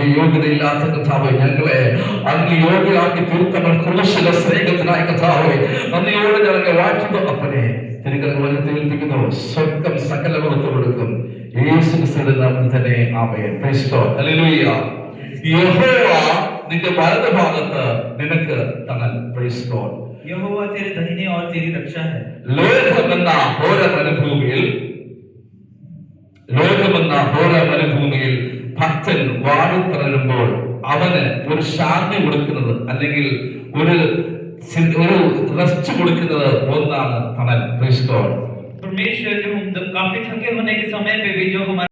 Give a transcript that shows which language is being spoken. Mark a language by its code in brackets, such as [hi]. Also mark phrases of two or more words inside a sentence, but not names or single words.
[ml] യോഗ്യതയില്ലാത്ത കർത്താവേ, ഞങ്ങളെ അങ്ങ് യോഗ്യരാക്കി തീർത്തങ്ങൾ ക്രൂശിലെ സ്നേഹത്തിനായ കർത്താവേ, നന്ദിയോടെ ഞങ്ങളെ വാഴ്ത്തുന്നു. അപ്പനെ തിരുക്കരങ്ങൾ ഏൽപ്പിക്കുന്നു. സ്വർഗം സകലവും കൊടുക്കും. യേശു ക്രിസ്തുവിന്റെ നാമത്തിൽ തന്നെ ആമേൻ. [en] Praise God. Hallelujah. [ml] യഹോവ നിന്റെ വലതുഭാഗത്ത് നിനക്ക് തണൽ. [en] Praise God. [hi] यहोवा तेरे दाहिने और तेरी रक्षा है. [ml] ലോകമെന്ന ഹോര മരുഭൂമിയിൽ ഭക്തൻ വാടിത്തളരുമ്പോൾ അവന് ഒരു ശാന്തി കൊടുക്കുന്നത്, അല്ലെങ്കിൽ ഒരു റെസ്റ്റ് കൊടുക്കുന്നത് ഒന്നാണ് തണൽ. [en] Praise God. [hi] परमेश्वर जो हम काफी थके होने के समय पे भी जो हमारे